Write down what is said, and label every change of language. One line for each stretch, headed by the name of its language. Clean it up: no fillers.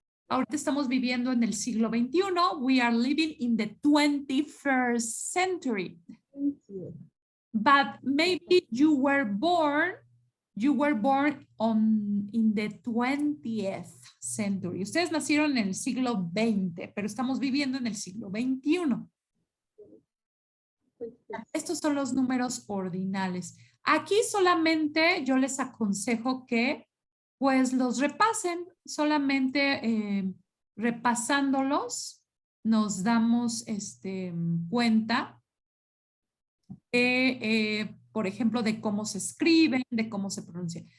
Spanish: Ahorita estamos viviendo en el siglo XXI.
English: We are living in the 21st century. But maybe you were born in the 20th century.
Spanish: Ustedes nacieron en el siglo XX, pero estamos viviendo en el siglo XXI. Estos son los números ordinales. Aquí solamente yo les aconsejo que pues los repasen. Solamente repasándolos nos damos cuenta de, por ejemplo, de cómo se escriben, de cómo se pronuncia.